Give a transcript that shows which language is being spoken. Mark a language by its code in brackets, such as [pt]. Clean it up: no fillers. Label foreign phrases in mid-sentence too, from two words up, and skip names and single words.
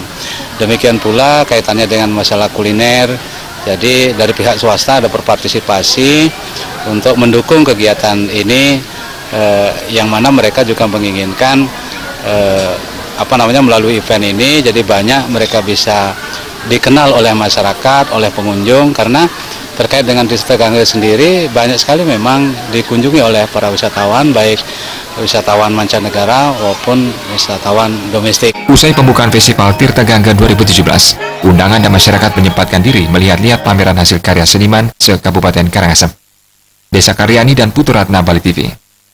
[id] Demikian pula kaitannya dengan masalah kuliner, jadi dari pihak swasta ada berpartisipasi untuk mendukung kegiatan ini, yang mana mereka juga menginginkan melalui event ini, jadi banyak mereka bisa dikenal oleh masyarakat, oleh pengunjung, karena terkait dengan Tirta Gangga sendiri banyak sekali memang dikunjungi oleh para wisatawan, baik wisatawan mancanegara maupun wisatawan domestik. Usai pembukaan Festival Tirta Gangga 2017, undangan dan masyarakat menyempatkan diri melihat-lihat pameran hasil karya seniman se-Kabupaten Karangasem. Desa Karyani dan Putu Ratna, Bali TV.